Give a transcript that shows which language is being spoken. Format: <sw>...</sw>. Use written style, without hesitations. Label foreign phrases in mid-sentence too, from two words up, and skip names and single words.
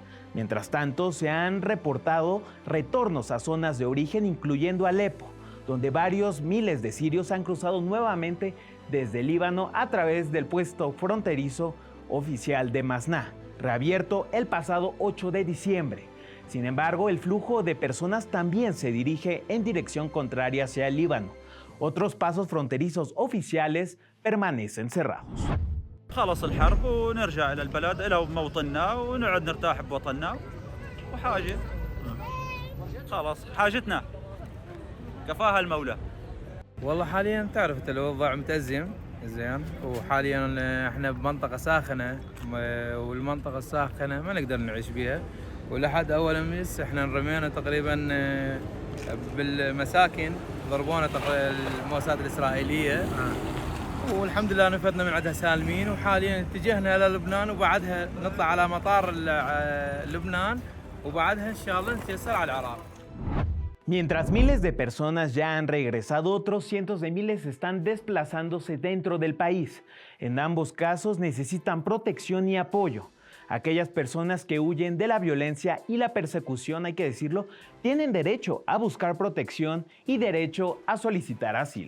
<es>Mientras tanto, se han reportado retornos a zonas de origen, incluyendo Alepo, donde varios miles de sirios han cruzado nuevamente desde Líbano a través del puesto fronterizo oficial de Masná, reabierto el pasado 8 de diciembre. Sin embargo, el flujo de personas también se dirige en dirección contraria hacia el Líbano. Otros pasos fronterizos oficiales permanecen cerrados.</es> <ar>خلص الحرب ونرجع إلى البلد إلى موطننا ونقعد نرتاح بوطننا وحاجة خلص حاجتنا كفاها المولى. والله حاليا تعرف الوضع متأزم زين، وحاليا احنا بمنطقة ساخنة والمنطقة الساخنة ما نقدر نعيش بيها، ولحد أول أمس احنا رمينا تقريبا بالمساكن، ضربونا المواساة الإسرائيلية والحمد لله نفذنا من عندها سالمين، وحاليا اتجهنا إلى لبنان وبعدها نطلع على مطار لبنان وبعدها إن شاء الله نتيسر على العراق.</ar> <es>Mientras miles de personas ya han regresado, otros cientos de miles están desplazándose dentro del país. En ambos casos necesitan protección y apoyo. Aquellas personas que huyen de la violencia y la persecución, hay que decirlo, tienen derecho a buscar protección y derecho a solicitar asilo.</es>